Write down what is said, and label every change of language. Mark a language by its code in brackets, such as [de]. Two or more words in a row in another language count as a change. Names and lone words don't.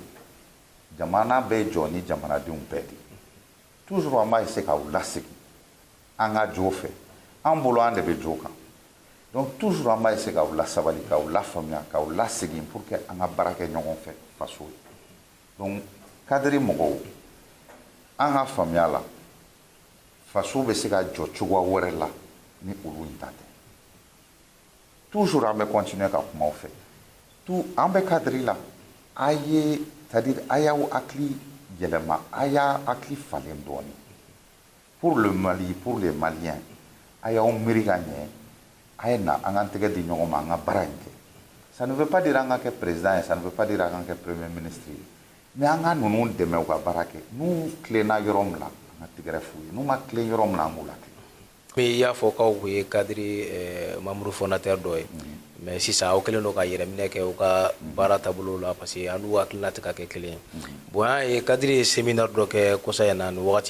[bm] jamana bɛ jɔ ni jamanadenw bɛɛ de toujours an b'a essayer k'aw lasegin an ka jo fɛ an bolo an de bɛ jo kan [fr] donc toujours [bm] an b'a essayer k'aw lasabali k'aw lafaamuya k'aw lasegin [fr] pour que [bm] an ka baara kɛ ɲɔgɔn fɛ faso ye [fr] donc cadre [bm] mɔgɔw an ka faamuya la faso bɛ se ka jɔ cogoya wɛrɛ la ni olu ta tɛ toujours an bɛ continuer ka kuma aw fɛ tout an bɛ cadre la a ye c'est-à-dire a y'aw hakili yɛlɛma a y'a hakili falen dɔɔni [fr] pour le Mali pour les Maliens [bm] a y'aw miiri ka ɲɛ a ye na an k'an tɛgɛ di ɲɔgɔn ma an ka baara in kɛ [fr] ça ne veut pas dire [bm] an ka kɛ président ye [fr] ça ne veut pas dire [bm] an ka kɛ [fr] premier ministre [bm] ye mais an ka ninnu dɛmɛ u ka baara kɛ n'u tilenna yɔrɔ min la an ka tigɛrɛ f'u ye n'u ma tilen yɔrɔ min na an b'u latilen. mais i y'a fɔ k'aw ye [fr] cadre membre fondateur [bm] dɔ ye mais sisan aw kɛlen don ka yɛrɛminɛ kɛ u ka baara taabolo la [fr] parce que [bm] an n'u hakilina tɛ ka kɛ kelen ye bon an ye cadre ye séminaire dɔ kɛ kɔsa in na nin wagati